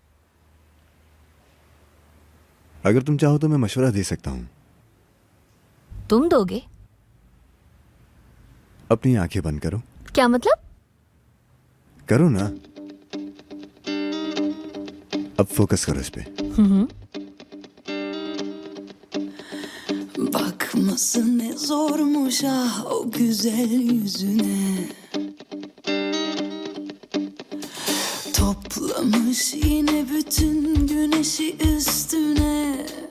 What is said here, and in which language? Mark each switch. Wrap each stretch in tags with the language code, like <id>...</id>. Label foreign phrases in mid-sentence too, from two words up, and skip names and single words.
<hi>अगर तुम चाहो तो मैं मशवरा दे सकता हूँ। तुम दोगे? अपनी आंखें बंद करो। क्या मतलब? करो ना, अब फोकस करो इस पे।</hi> <tr>Bakması ne zormuş ah o güzel yüzüne. Toplamış yine bütün güneşi üstüne.</tr>